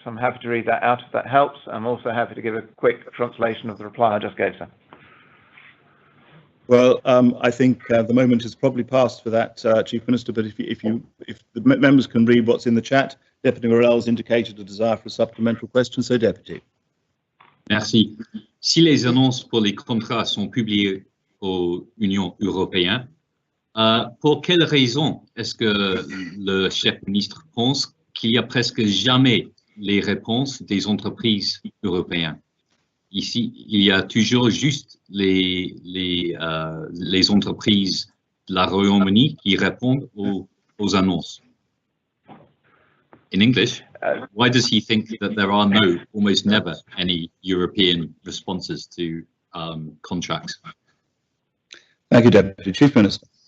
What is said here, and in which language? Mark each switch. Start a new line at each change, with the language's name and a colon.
English: So I'm happy to read that out if that helps. I'm also happy to give a quick translation of the reply I just gave, sir. Well, I think the moment is probably past for that, Chief Minister. But if the members can read what's in the chat, Deputy Morel has indicated a desire for a supplemental question. So, Deputy.
French: Merci. Si les annonces pour les contrats sont publiées aux Union européenne, pour quelle raison est-ce que le chef ministre pense qu'il y a presque jamais les réponses des entreprises européennes? Ici, il y a toujours juste les entreprises de la Royaume-Uni qui répondent aux annonces.
English: In English, why does he think that there are almost never any European responses to contracts? Thank you, Deputy Chief Minister.